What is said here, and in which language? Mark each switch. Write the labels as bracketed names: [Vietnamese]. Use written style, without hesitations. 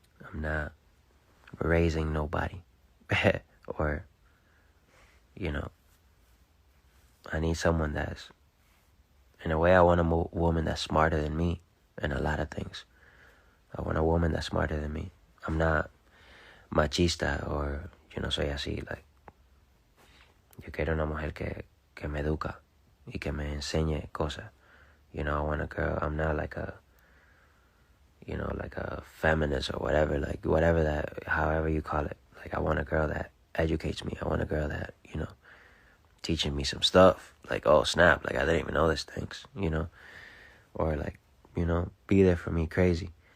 [English] I'm not raising nobody. Or, I need someone that's, in a way, I want a woman that's smarter than me in a lot of things. I want a woman that's smarter than me. I'm not machista or, [Spanish] soy así, like, yo quiero una mujer que me educa y que me enseñe cosas. [English] I want a girl, I'm not like a, like a feminist or whatever, like, whatever that, however you call it. Like, I want a girl that educates me. I want a girl that, teaching me some stuff. Like, oh, snap, like, I didn't even know these things, Or, like, be there for me crazy.